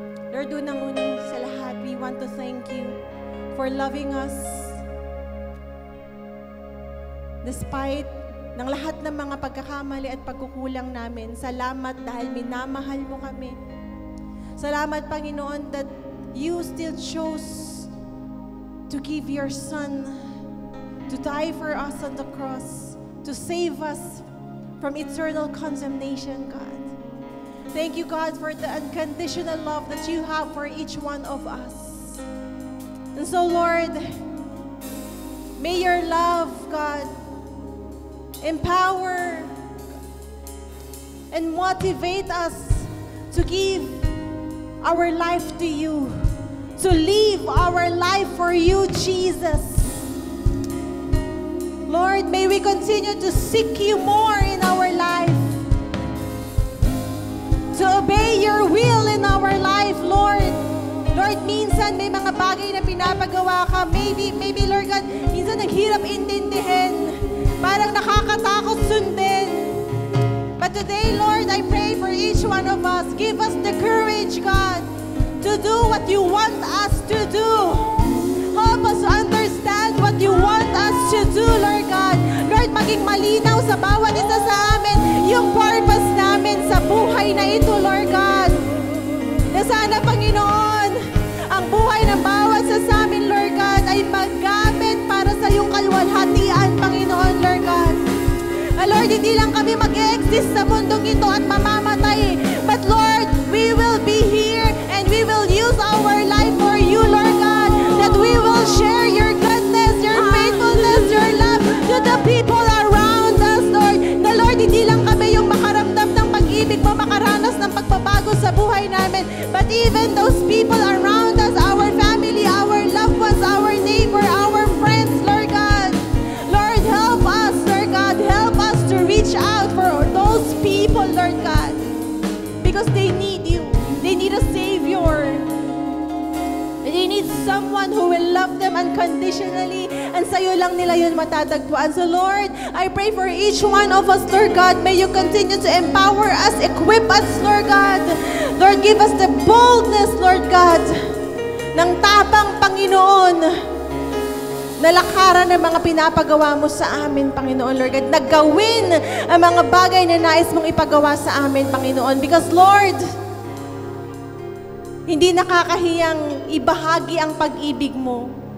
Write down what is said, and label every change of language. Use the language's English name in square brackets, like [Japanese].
[Filipino] Lord, unang-una sa lahat, [English] we want to thank you for loving us despite [Filipino] ng lahat ng mga pagkakamali at pagkukulang namin. Salamat dahil minamahal mo kami. Salamat, Panginoon, [English] that you still chose to give your Son to die for us on the cross, to save us from eternal condemnation, God. Thank you, God, for the unconditional love that you have for each one of us. And so, Lord, may your love, God, empower and motivate us to give our life to you, to live our life for you, Jesus. Lord, may we continue to seek you more in our life, to obey your will in our life, Lord. [Filipino] Lord, minsan may mga bagay na pinapagawa ka. Maybe, Lord God, minsan naghirap intindihin. Parang nakakatakot sundin. [English] But today, Lord, I pray for each one of us. Give us the courage, God, to do what you want us to do. Help us understand what you want us to do, Lord God. [Filipino] Lord, maging malinaw sa bawat isa sa amin yung purpose namin sa buhay na ito, Lord God. Na sana, Panginoon, ang buhay ng bawat isa sa amin, Lord God, ay maggamit para sa iyong kalwalhatian, Panginoon, Lord God. Lord, hindi lang kami mag-exist sa mundong ito at mamamatay. [English] But Lord, we will be here and we will use our life for you, Lord God. That we will share your goodness, your faithfulness, your love to the people around us, Lord. [Filipino] Na Lord, hindi lang kami yung makaramdam ng pag-ibig mo, makaranas ng pagbabago sa buhay namin. [English] But even those people around us, our family, our loved ones, our neighbor, our friends, Lord God. Lord, help us, Lord God. Help us to reach out for those people, Lord God. Because they need you. They need a Savior. They need someone who will love them unconditionally, and [Filipino] sa'yo lang nila yun matatagpuan. [English] So Lord, I pray for each one of us, Lord God, may you continue to empower us, equip us, Lord God. [Filipino] Lord, [English] give us the boldness, [Filipino] Lord God, ng tapang, Panginoon, na lakaran ng mga pinapagawa mo sa amin, Panginoon, Lord God, nagawin ang mga bagay na nais mong ipagawa sa amin, Panginoon. Because, Lord, hindi nakakahiyang ibahagi ang pag-ibig mo.